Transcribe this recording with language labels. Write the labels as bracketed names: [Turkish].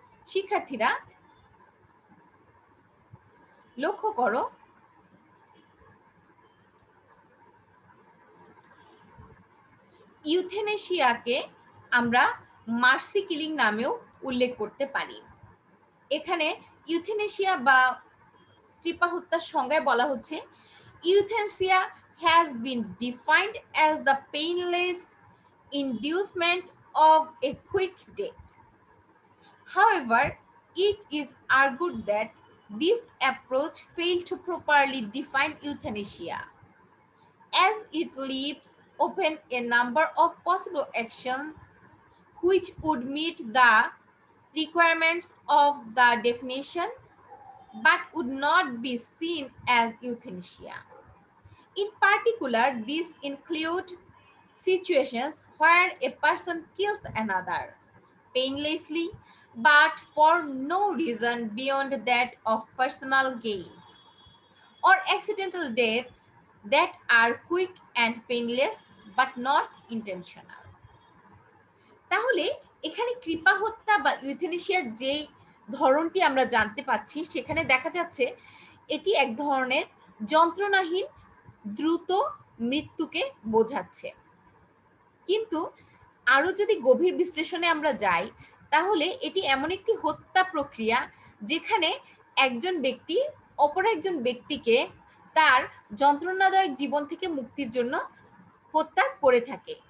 [Bangla] শিক্ষার্থীরা লক্ষ্য করো, ইউথেনেশিয়াকে আমরা মার্সি কিলিং নামেও উল্লেখ করতে পারি। এখানে ইউথেনেশিয়া বা কৃপা হত্যার সংজ্ঞায় বলা হচ্ছে, [English] Euthanasia has been defined as the painless inducement of a quick death. However, it is argued that this approach failed to properly define euthanasia, as it leaves open a number of possible actions which would meet the requirements of the definition but would not be seen as euthanasia. In particular, these include situations where a person kills another, painlessly, but for no reason beyond that of personal gain, or accidental deaths that are quick and painless but not intentional. [Bangla] তাহলে এখানে কৃপা হত্যা বা ইউথেনেশিয়ার যে ধরনটি আমরা জানতে পাচ্ছি, সেখানে দেখা যাচ্ছে এটি এক ধরনের যন্ত্রণাহীন দ্রুত মৃত্যুকে বোঝাচ্ছে। কিন্তু আরো যদি গভীর বিশ্লেষণে আমরা যাই, তাহলে এটি এমন একটি হত্যা প্রক্রিয়া যেখানে একজন ব্যক্তি অপর একজন ব্যক্তিকে তার যন্ত্রণাদায়ক জীবন থেকে মুক্তির জন্য হত্যা করে থাকে।